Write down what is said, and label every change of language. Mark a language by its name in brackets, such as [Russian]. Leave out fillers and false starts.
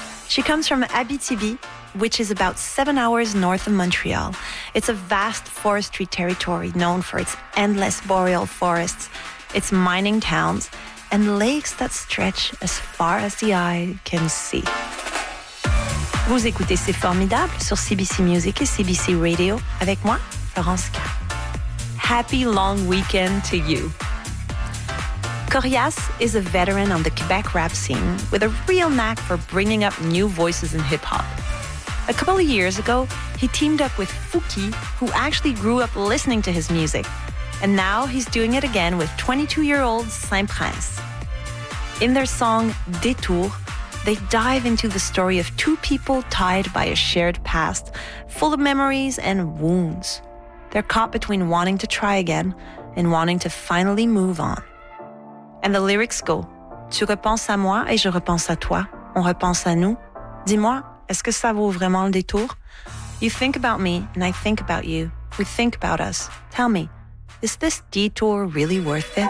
[English] She comes from Abitibi, which is about 7 hours north of Montreal. It's a vast forestry territory known for its endless boreal forests, its mining towns, and lakes that stretch as far as the eye can see. [French] Vous écoutez C'est Formidable sur CBC Music et CBC Radio avec moi, Florence K. [English] Happy long weekend to you. Corias is a veteran on the Quebec rap scene with a real knack for bringing up new voices in hip-hop. A couple of years ago, he teamed up with Fouki, who actually grew up listening to his music. And now he's doing it again with 22-year-old Saint Prince. In their song, Détour, they dive into the story of two people tied by a shared past, full of memories and wounds. They're caught between wanting to try again and wanting to finally move on. And the lyrics go, [French] tu repenses à moi et je repense à toi, on repense à nous. Dis-moi, est-ce que ça vaut vraiment le détour? [English] You think about me and I think about you. We think about us. Tell me, is this detour really worth it?